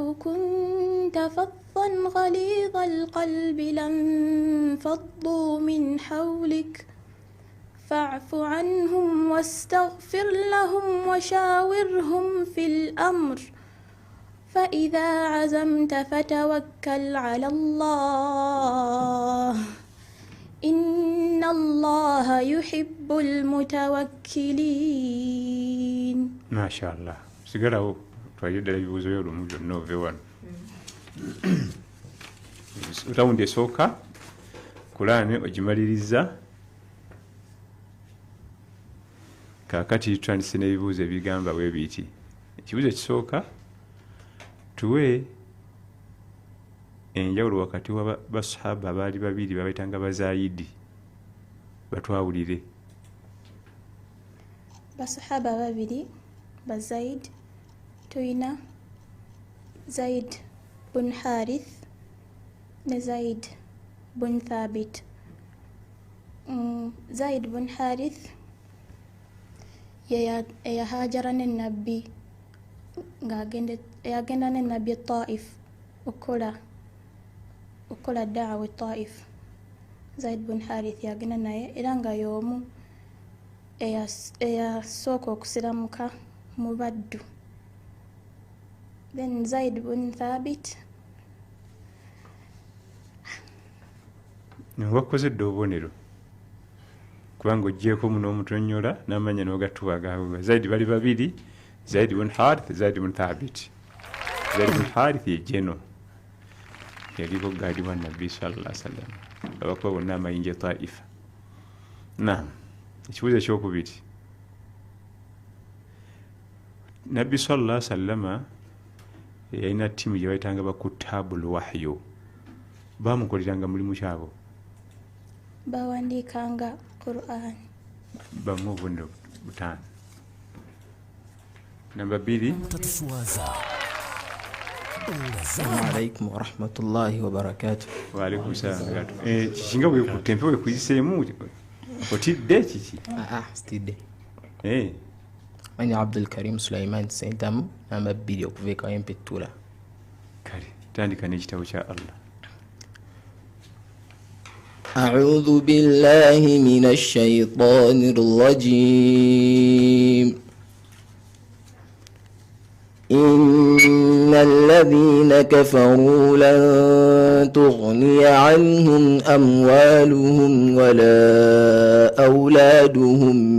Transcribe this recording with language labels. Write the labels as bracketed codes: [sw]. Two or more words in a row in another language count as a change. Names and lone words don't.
[ar] كنت فظا غليظ القلب لانفضوا من حولك فاعف عنهم واستغفر لهم وشاورهم في الأمر فإذا عزمت فتوكل على الله إن الله يحب المتوكلين ما شاء الله [lg] sigalawo twayidala ebibuuzo byolumu byonna ove wano rawundi esooka Qur'an ogimaliriza kaakati tutandise n'ebibuuzo ebigamba bwe biti ekibuuzo ekisooka tuwe enjawulo wakati wa basahaba baali babiri babayitanga bazayidi batwawulire basahaba babiri bazaid tuyina Zaid bun Harith ne Zaid bun Thabit Zaid bun Harith eya Hajara n'ennabbi yagenda n'ennabbi Taif okola daawa Taif. Zaid bin Harith yagenda naye era nga y'omu eyasooka okusiramuka mu baddu. [en] Then Zaid bin Thabit [lg] wakoze dde obubonero kubanga ogyeko muno omutonyola n'amanya n'ogatuwa agaawe. Zaidi bali babiri, Zaid bin Harith, Zaid bin Thabit. Zaid bin Harith ye jeno yaliko gaadi wa Nabbi sallallahu alaihi wasallam abakuba bonna amayinja Taifa. Naam, ekibuuzo ekyokubiri, Nabbi sallallahu alaihi wasallam yalina ttiimu gye bayitanga bakutabul wahyu, baamukoleranga mulimu kyabo, bawandiikanga Qur'an. Bamu obubonero butaano. Namba 2, [ar] السلام عليكم ورحمة الله وبركاته. وعليكم السلام. [lg] Kishinga bwe kutempe bwe kuyiseemu otidde kiki? Stidde. Mani Abdul Karim Sulaiman Saintam namba 2 okuveeka empettula. Kale tandika n'ekitabo kya Allah. [ar] أعوذ بالله من الشيطان الرجيم. إن الذين كفروا لن تغني عنهم أموالهم ولا أولادهم